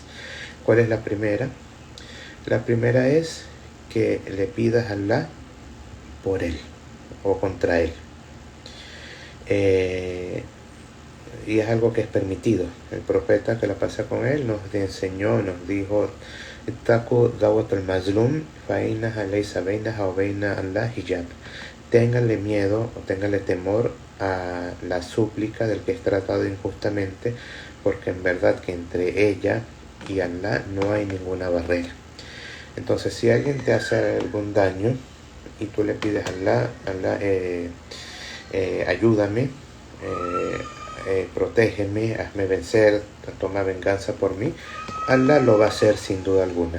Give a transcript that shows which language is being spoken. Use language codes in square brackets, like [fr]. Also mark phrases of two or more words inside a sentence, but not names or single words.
[es] ¿Cuál es la primera? La primera es que le pidas a Allah por él o contra él. Y es algo que es permitido. El profeta que la pasa con él nos enseñó, nos dijo, [ar] اتقوا دعوة المظلوم فإنها ليس بينها وبين الله حجاب. [es] Ténganle miedo o ténganle temor a la súplica del que es tratado injustamente, porque en verdad que entre ella y Allah no hay ninguna barrera. Entonces, si alguien te hace algún daño y tú le pides a Allah, ayúdame, protégeme, hazme vencer, toma venganza por mí, Allah lo va a hacer sin duda alguna.